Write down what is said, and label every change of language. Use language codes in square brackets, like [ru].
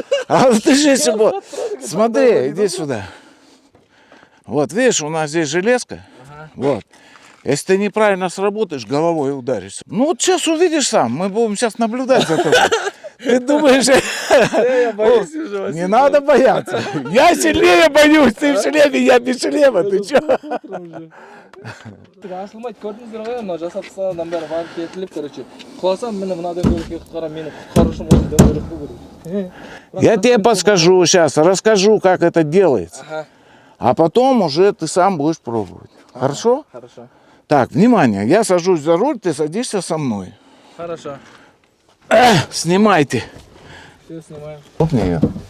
[ru] А ты же если смотри, иди сюда. Вот, видишь, у нас здесь железка. Вот. Если ты неправильно сработаешь, головой ударишься. Ну вот сейчас увидишь сам, мы будем сейчас наблюдать за тобой. Ты думаешь, Я боюсь уже, Василий. не надо бояться. Я сильнее боюсь, ты в шлеме, я без шлема, ты чё? [kk] Ашылмайды, көрдіңіздер ғой, мына жасап тастағаннан бері барып кетіліп, короче. Құласам, міне мына дөңгелекке құтқарам, мені құтқарушым осы дөңгелек болу керек. [ru] Я тебе подскажу сейчас, расскажу, как это делается. Ага, А потом уже ты сам будешь пробовать. Хорошо? хорошо. Так, внимание, я сажусь за руль, ты садишься со мной. Хорошо. Снимайте. Все снимаем. Опни ее.